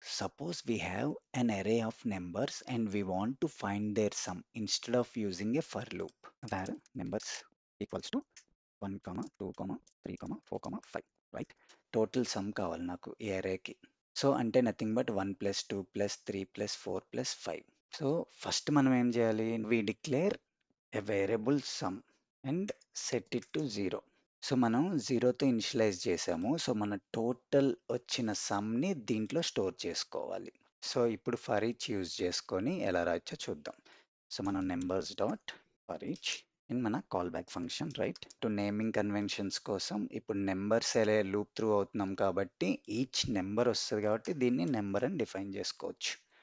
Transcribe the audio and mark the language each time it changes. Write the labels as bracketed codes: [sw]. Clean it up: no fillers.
[en] suppose we have an array of numbers and we want to find their sum instead of using a for loop where numbers equals to 1, 2, 3, 4, 5, right? Total sum [te] కావాలి నాకు ఈ arrayకి. [en] So అంటే nothing but 1 plus 2 plus 3 plus 4 plus 5. [te] So first మనం ఏం చేయాలి? [en] we declare a variable sum and set it to 0. [te] So మనం 0తో initialise చేసాము. So మన టోటల్ వచ్చిన సమ్ని దీంట్లో స్టోర్ చేసుకోవాలి. సో ఇప్పుడు ఫర్ ఈచ్ యూజ్ చేసుకొని ఎలా రాయొచ్చో చూద్దాం. సో మనం numbers dot for each in మన call back function, right? To naming conventions కోసం ఇప్పుడు నెంబర్స్ ఎలా లూప్ త్రూ అవుతున్నాం కాబట్టి ఈచ్ నెంబర్ వస్తుంది కాబట్టి దీన్ని నెంబర్ అని డిఫైన్ చేసుకోవచ్చు.